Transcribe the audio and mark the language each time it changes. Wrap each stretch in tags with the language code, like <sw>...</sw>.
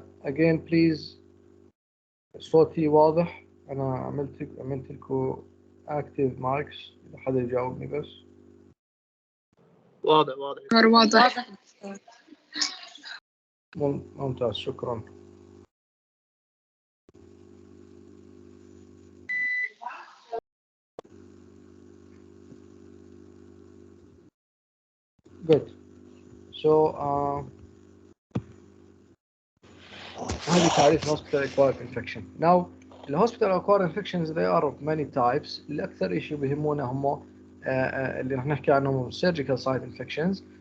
<en>Again, please,</en> <ar>صوتي واضح. أنا عملت لكم active mics. إذا حدا يجاوبني بس. واضح. ممتاز، شكرا.</ar> <en>Good. So</en> <ar>هذه تعريف</ar> <en>hospital acquired infection. Now, the hospital acquired infections, they are of many types.</en> <ar>الأكثر إشي بهمونا هم اللي رح نحكي عنهم surgical site infections.</ar>